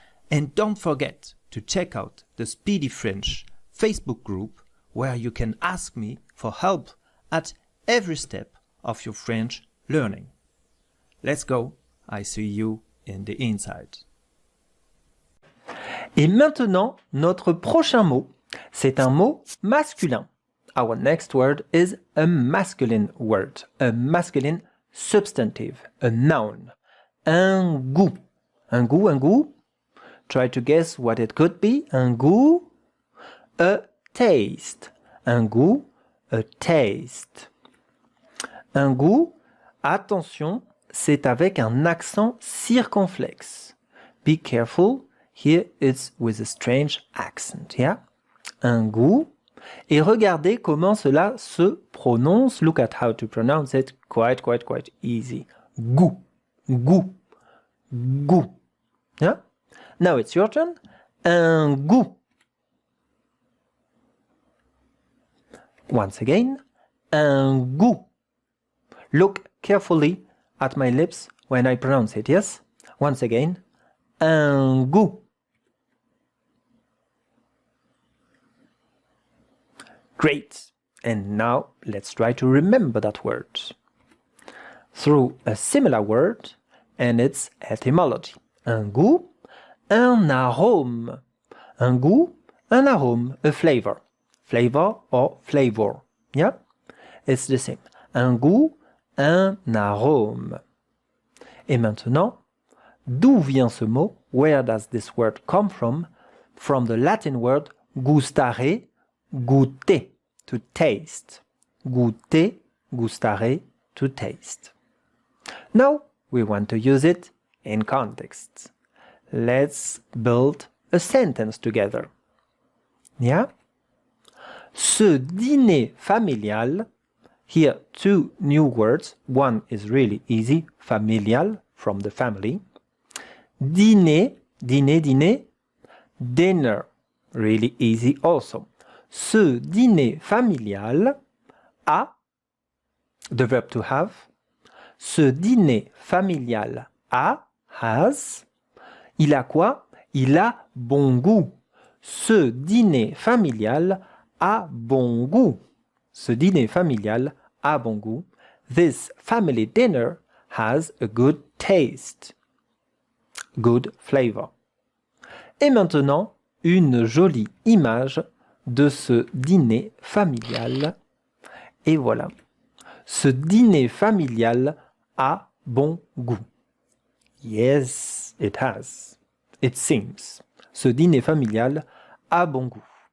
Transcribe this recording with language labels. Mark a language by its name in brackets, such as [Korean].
[English] And don't forget to check out the Speedy French Facebook group where you can ask me for help at every step of your French learning. Let's go, I see you in the inside. [French] Et maintenant, notre prochain mot, c'est un mot masculin. [English] Our next word is a masculine word, a masculine substantive, a noun. [French] Un goût. Un goût, un goût. [English] Try to guess what it could be. [French] Un goût. [English] A taste. [French] Un goût, [English] a taste. [French] Un goût, attention, c'est avec un accent circonflexe. [English] Be careful, Here it's with a strange accent, yeah? [French] Un goût. Et regardez comment cela se prononce. [English] Look at how to pronounce it. Quite easy. Goût. Goût. Goût. Yeah? Now it's your turn. [French] Un goût. [English] Once again. [French] Un goût. [English] Look carefully at my lips when I pronounce it, yes? Once again. [French] Un goût. [English] Great. And now let's try to remember that word through a similar word and its etymology. [French] Un goût, un arôme. Un goût, un arôme, [English] a flavor. Flavor or flavor. Yeah? It's the same. [French] Un goût, un arôme. Et maintenant, d'où vient ce mot? [English] Where does this word come from? From the Latin word gustare, goûter, to taste. Goûter, gustare, to taste. Now, we want to use it in context. Let's build a sentence together. Yeah? [French] Ce dîner familial, [English] here two new words. One is really easy, familial, from the family. Dîner, dîner, dîner. Dinner, really easy also. [French] Ce dîner familial a, [English] the verb to have. [French] Ce dîner familial a, [English] has. [French] Il a quoi? Il a bon goût. Ce dîner familial a bon goût. Ce dîner familial a bon goût. [English] This family dinner has a good taste. Good flavor. [French] Et maintenant, une jolie image de ce dîner familial. Et voilà. Ce dîner familial a bon goût. [English] Yes, it has. It seems. [French] Ce dîner familial a bon goût.